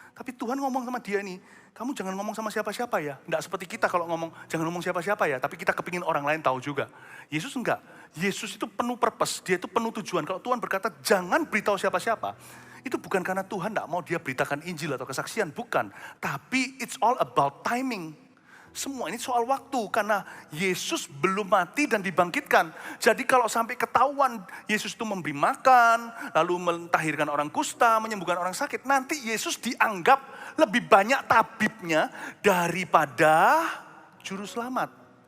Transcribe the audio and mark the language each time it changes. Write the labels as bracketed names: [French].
[Indonesian] Tapi Tuhan ngomong sama dia nih, kamu jangan ngomong sama siapa-siapa ya. Enggak seperti kita kalau ngomong, jangan ngomong siapa-siapa ya. Tapi kita kepingin orang lain tahu juga. Yesus enggak. Yesus itu penuh purpose, dia itu penuh tujuan. Kalau Tuhan berkata jangan beritahu siapa-siapa, itu bukan karena Tuhan enggak mau dia beritakan Injil atau kesaksian, bukan. [English] Tapi it's all about timing. [Indonesian] Semua ini soal waktu, karena Yesus belum mati dan dibangkitkan. Jadi kalau sampai ketahuan Yesus itu memberi makan, lalu mentahirkan orang kusta, menyembuhkan orang sakit, nanti Yesus dianggap lebih banyak tabibnya daripada juru selamat.